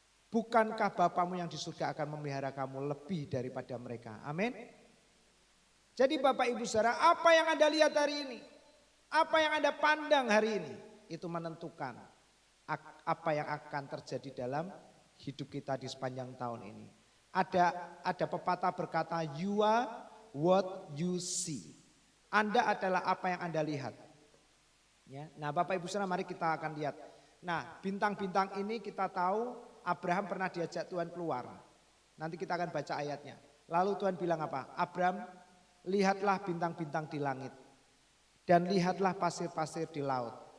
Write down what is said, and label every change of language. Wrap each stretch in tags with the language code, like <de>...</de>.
<id>Bukankah Bapamu yang di surga akan memelihara kamu lebih daripada mereka? Amin. Jadi Bapak Ibu Saudara, apa yang Anda lihat hari ini, apa yang Anda pandang hari ini, itu menentukan apa yang akan terjadi dalam hidup kita di sepanjang tahun ini. Ada pepatah berkata,</id> <en>you are what you see.</en> <id>Anda adalah apa yang Anda lihat. Ya. Nah, Bapak Ibu Saudara, mari kita akan lihat. Nah, bintang-bintang ini kita tahu Abraham pernah diajak Tuhan keluar. Nanti kita akan baca ayatnya. Lalu Tuhan bilang apa? Abraham, lihatlah bintang-bintang di langit dan lihatlah pasir-pasir di laut.</id>